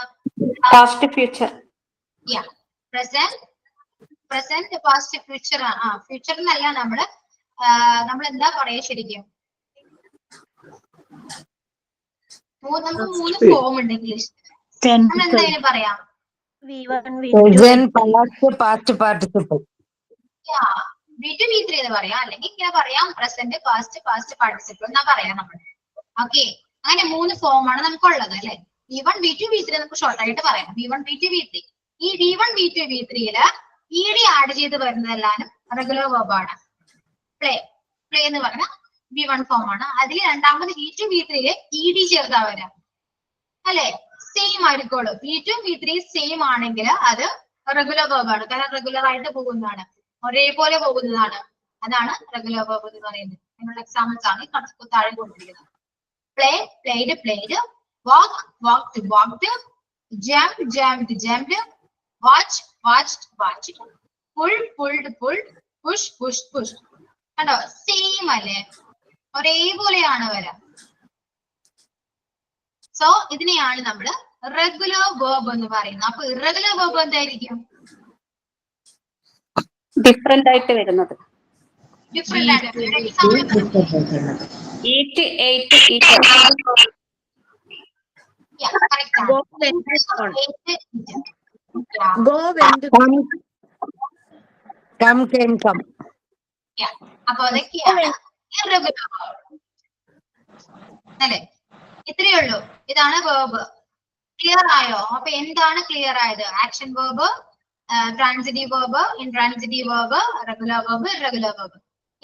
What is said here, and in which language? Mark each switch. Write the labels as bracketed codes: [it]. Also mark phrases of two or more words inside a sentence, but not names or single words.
[en] past, future. present, past, future. [ml] ഫ്യൂച്ചർ എന്നല്ല, നമ്മൾ എന്താ പറയാ ശരിക്കും? നമുക്ക് 3 ഫോം ഉണ്ട് ഇംഗ്ലീഷ്. നമ്മൾ എന്തായാലും പറയാം [en] Present, past, participle. [ml] V2 V3 എന്ന് പറയാം, അല്ലെങ്കിൽ ഇങ്ങനെ പറയാം [en] present, past, past participle [ml] എന്നാ പറയാം നമ്മൾ. ഓക്കെ, അങ്ങനെ 3 ഫോം ആണ് നമുക്കുള്ളത്, അല്ലെ? V1 V2 V3 നമുക്ക് ഷോർട്ട് ആയിട്ട് പറയാം. V1 V2 V3. ഈ V1 V2 V3 ED ആഡ് ചെയ്ത് വരുന്നതെല്ലാം [en] regular verb [ml] ആണ്. പ്ലേ എന്ന് പറഞ്ഞ V1 ഫോം ആണ്. അതിൽ രണ്ടാമത് V2 V3 ED ചേർത്താ വരാം, അല്ലെ? സെയിം ആയിരിക്കുള്ളൂ. V2 V3 സെയിം ആണെങ്കിൽ അത് [en] regular verb [ml] ആണ്. കാരണം റെഗുലർ ആയിട്ട് പോകുന്നതാണ്, ഒരേപോലെ പോകുന്നതാണ്. അതാണ് [en] regular verb [ml] എന്ന് പറയുന്നത്. അതിനുള്ള എക്സാമ്പിൾസ് ആണ് താഴെ കൊടുത്തിരിക്കുന്നത്. [en] play, played, played. walk, walked, walked. jump, jumped, jumped. watch, watched, watched. pull, pulled, pulled. push, push, push. കണ്ടോ? [ml] സെയിം അല്ലേ? ഒരേപോലെയാണ് വരാം. സോ ഇതിനെയാണ് നമ്മൾ [en] regular verb [ml] എന്ന് പറയുന്നത്. അപ്പൊ [en] irregular verb [ml] എന്തായിരിക്കും? ഡിഫറെന്റ് ആയിട്ട് വരുന്നത്. ഡിഫറെന്റ് ആയിട്ട്. [en] eat, ate, eat. Go went Come, came, come. [ml] അപ്പൊ അതൊക്കെയാണ് ഇറഗുലർ അല്ലെ? ഇത്രയേ ഉള്ളൂ. ഇതാണ് വേർബ്. ക്ലിയർ ആയോ? അപ്പൊ എന്താണ് ക്ലിയർ ആയത്? [en] action verb, transitive verb, intransitive verb, regular verb, irregular verb.